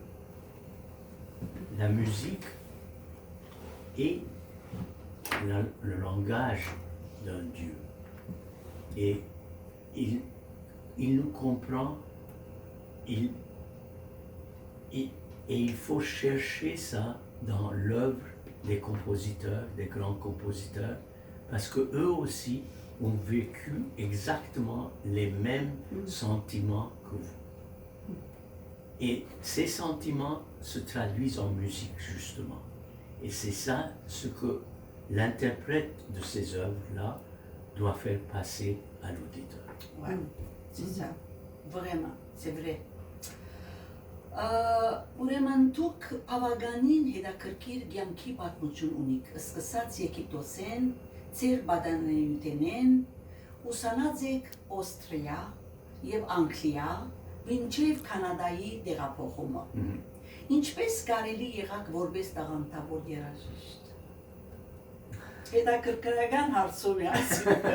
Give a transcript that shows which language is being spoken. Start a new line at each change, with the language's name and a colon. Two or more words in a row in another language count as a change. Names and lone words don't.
French: La musique est le langage d'un Dieu et il nous comprend, et il faut chercher ça dans l'œuvre des compositeurs, des grands compositeurs, parce que eux aussi ont vécu exactement les mêmes sentiments que vous. Et ces sentiments se traduisent en musique justement. Et c'est ça ce que l'interprète de ces œuvres-là doit faire passer à l'auditeur. Ouais, c'est ça. Vraiment, c'est vrai.
Armenian: Ուրեմն դուք բավականին հետաքրքիր կյանքի պատմություն ունիք, սկսած Եգիպտոսեն, ձեր պատանելիությունեն, ուսանած եք Օստրիա եւ Անգլիա, մինչեւ Կանադայի տեղափոխումը։ Ինչպես կարելի եղաք որպես տաղանդավոր երաժիշտ։ Հետաքրքրական հարցում է ասում։